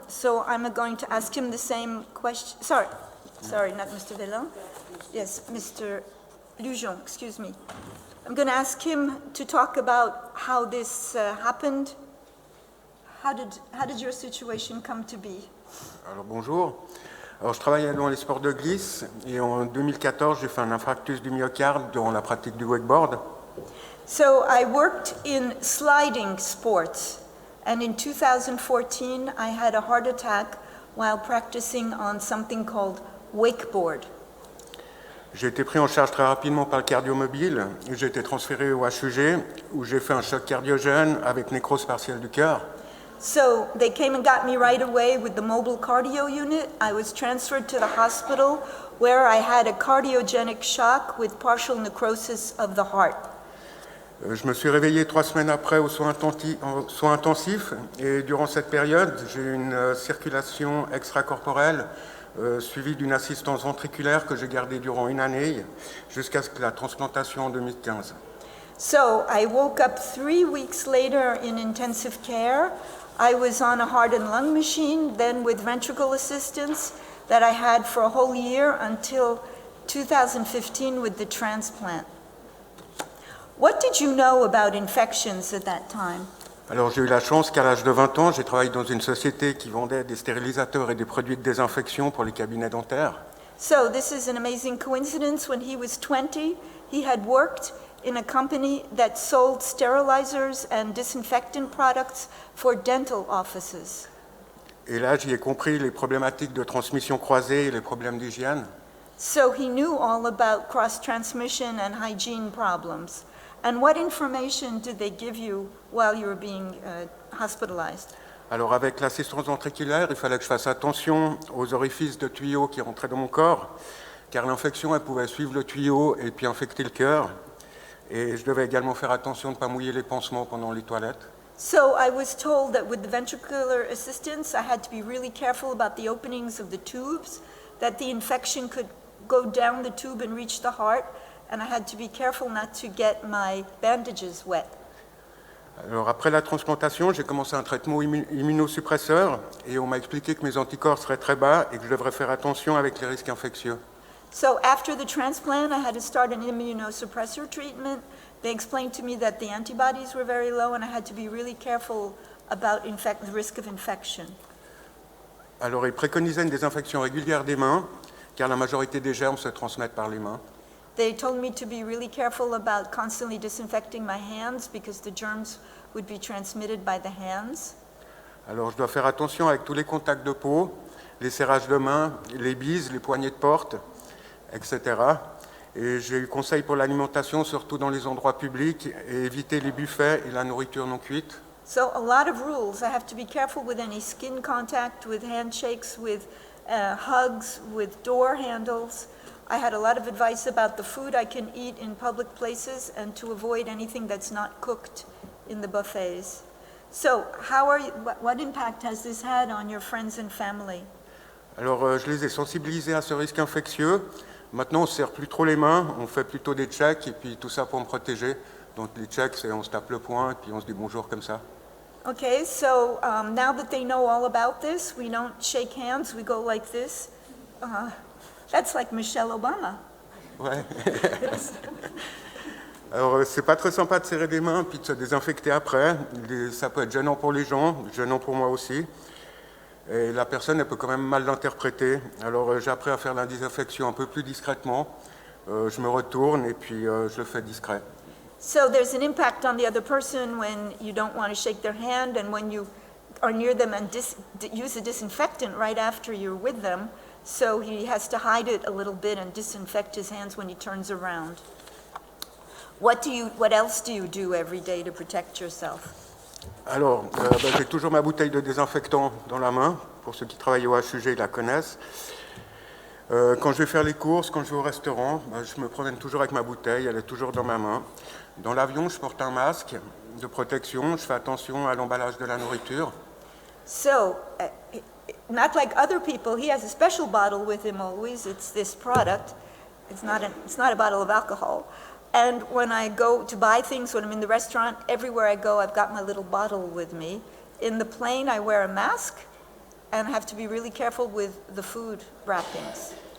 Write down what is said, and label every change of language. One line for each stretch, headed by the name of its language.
English: So I'm going to ask him the same question. Sorry, not Mr. Velen. Yes, Mr. Lugeon, excuse me. I'm going to ask him to talk about how this happened. How did your situation come to be?
French: Alors bonjour. Alors je travaillais dans les sports de glisse et en 2014 j'ai fait un infarctus du myocarde durant la pratique du wakeboard.
English: So I worked in sliding sports, and in 2014 I had a heart attack while practicing on something called wakeboard.
French: J'ai été pris en charge très rapidement par le cardiomobile et j'ai été transféré au HUG où j'ai fait un choc cardiogène avec nécrose partielle du cœur.
English: So they came and got me right away with the mobile cardio unit. I was transferred to the hospital where I had a cardiogenic shock with partial necrosis of the heart.
French: Je me suis réveillé 3 semaines après aux soins intensifs et durant cette période, j'ai eu une circulation extracorporelle suivie d'une assistance ventriculaire que j'ai gardée durant 1 année jusqu'à la transplantation en 2015.
English: So I woke up 3 weeks later in intensive care. I was on a heart and lung machine, then with ventricle assistance that I had for a whole year until 2015 with the transplant. What did you know about infections at that time?
French: Alors j'ai eu la chance qu'à l'âge de 20 ans, j'ai travaillé dans une société qui vendait des stérilisateurs et des produits de désinfection pour les cabinets dentaires.
English: So this is an amazing coincidence. When he was 20, he had worked in a company that sold sterilizers and disinfectant products for dental offices.
French: Et là, j'y ai compris les problématiques de transmission croisée et les problèmes d'hygiène.
English: So he knew all about cross-transmission and hygiene problems. And what information did they give you while you were being hospitalized?
French: Alors avec l'assistance ventriculaire, il fallait que je fasse attention aux orifices de tuyaux qui rentraient dans mon corps, car l'infection, elle pouvait suivre le tuyau et puis infecter le cœur. Et je devais également faire attention de ne pas mouiller les pansements pendant les toilettes.
English: So I was told that with the ventricular assistance, I had to be really careful about the openings of the tubes, that the infection could go down the tube and reach the heart, and I had to be careful not to get my bandages wet.
French: Alors après la transplantation, j'ai commencé un traitement immunosuppresseur et on m'a expliqué que mes anticorps seraient très bas et que je devrais faire attention avec les risques infectieux.
English: So after the transplant, I had to start an immunosuppressor treatment. They explained to me that the antibodies were very low and I had to be really careful about the risk of infection.
French: Alors ils préconisaient une désinfection régulière des mains, car la majorité des germes se transmettent par les mains.
English: They told me to be really careful about constantly disinfecting my hands because the germs would be transmitted by the hands.
French: Alors je dois faire attention avec tous les contacts de peau, les serrages de main, les bises, les poignées de porte, etc. Et j'ai eu conseil pour l'alimentation, surtout dans les endroits publics, et éviter les buffets et la nourriture non cuite.
English: So a lot of rules. I have to be careful with any skin contact, with handshakes, with hugs, with door handles. I had a lot of advice about the food I can eat in public places and to avoid anything that's not cooked in the buffets. So what impact has this had on your friends and family?
French: Alors je les ai sensibilisés à ce risque infectieux. Maintenant on ne se serre plus trop les mains, on fait plutôt des checks et puis tout ça pour me protéger. Donc les checks, c'est on se tape le poing et puis on se dit bonjour comme ça.
English: Okay, so now that they know all about this, we don't shake hands, we go like this. That's like Michelle Obama.
French: Ouais. Alors c'est pas très sympa de serrer des mains puis de se désinfecter après. Ça peut être gênant pour les gens, gênant pour moi aussi. Et la personne, elle peut quand même mal l'interpréter. Alors j'ai appris à faire la désinfection un peu plus discrètement. Je me retourne et puis je le fais discret.
English: So there's an impact on the other person when you don't want to shake their hand and when you are near them and use a disinfectant right after you're with them. So he has to hide it a little bit and disinfect his hands when he turns around. What else do you do every day to protect yourself?
French: Alors, j'ai toujours ma bouteille de désinfectant dans la main. Pour ceux qui travaillent au HUG, ils la connaissent. Quand je vais faire les courses, quand je vais au restaurant, je me promène toujours avec ma bouteille, elle est toujours dans ma main. Dans l'avion, je porte un masque de protection, je fais attention à l'emballage de la nourriture.
English: So, not like other people, he has a special bottle with him always. It's this product. It's not a bottle of alcohol. And when I go to buy things, when I'm in the restaurant, everywhere I go, I've got my little bottle with me. In the plane, I wear a mask and have to be really careful with the food wrappings.